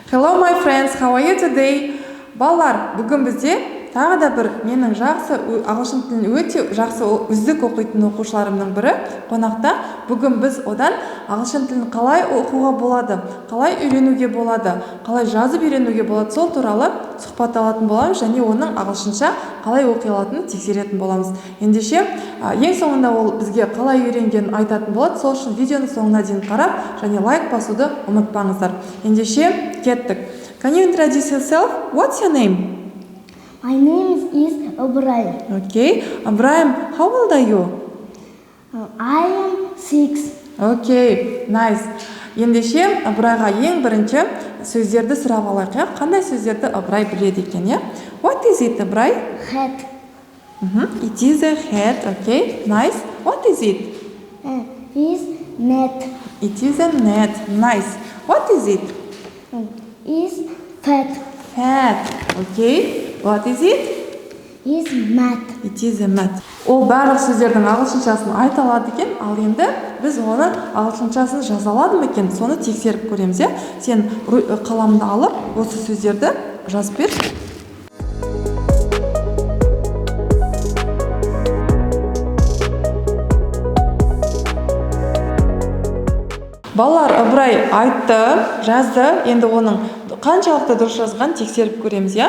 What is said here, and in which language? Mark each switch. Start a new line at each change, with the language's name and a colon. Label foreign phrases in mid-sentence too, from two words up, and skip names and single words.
English: Hello my friends, how are you today?
Kazakh: Балалар, бүгін бізде тағы да бір менің жақсы ағылшын тілін өте жақсы үздік оқитын оқушыларымның бірі қонақта. Бүгін біз одан ағылшын тілін қалай оқуға болады, қалай үйренуге болады, қалай жазып үйренуге болады, сол туралы сұхбат алатын боламыз және оның ағылшынша қалай оқи алатынын тексеретін боламыз. Ендеше ең соңында ол бізге қалай үйренгенін айтатын болады. Сол үшін видеоны соңына дейін қарап және лайк басуды ұмытпаңыздар. Ендеше кеттік.
English: Can you introduce yourself? What's your name? My name is Ibrahim. Okay. Ibrahim, how old are you? I am 6. Okay, nice.
Kazakh: Ендеше Ыбырайға ең бірінші сөздерді сұрап алайық. Қандай сөздерді Ыбырай біледі екен, иә?
English: What is it, Ыбырай? Hat. It is a hat. Okay, nice. What is it? Is net. It is a net. Nice. What is it? Is fat. Fat. Okay. What is it? Is mat. It is a mat.
Kazakh: Ол барлық сөздердің ағылшыншасын айта алады екен, ал енді біз оны ағылшыншасын жаза алады ма екен, соны тексеріп көреміз, иә? Сен қаламды алып, осы сөздерді жазып бер. Балалар, Ыбырай айтты, жазды, енді оның қаншалықты дұрыс жазған тексеріп көреміз, иә?